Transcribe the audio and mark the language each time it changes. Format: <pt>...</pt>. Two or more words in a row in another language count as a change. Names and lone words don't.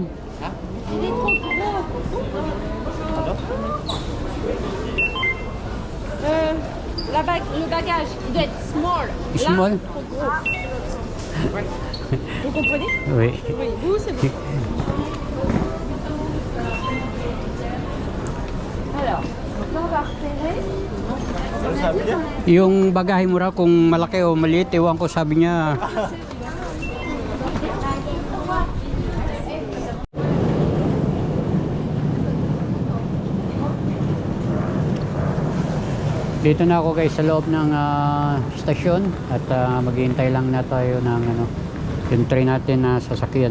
<fr>Ha? Le bagage, il doit être small. Small? Là, trop gros. Vous comprenez? Oui. Oui, vous c'est bon. Alors, donc là on va repérer.</fr> <tl>Yung bagahe mo raw kung malaki o maliit, ewan ko, sabi niya. Dito na ako guys sa loob ng stasyon at maghihintay lang na tayo ng yung train natin na sasakyan.</tl>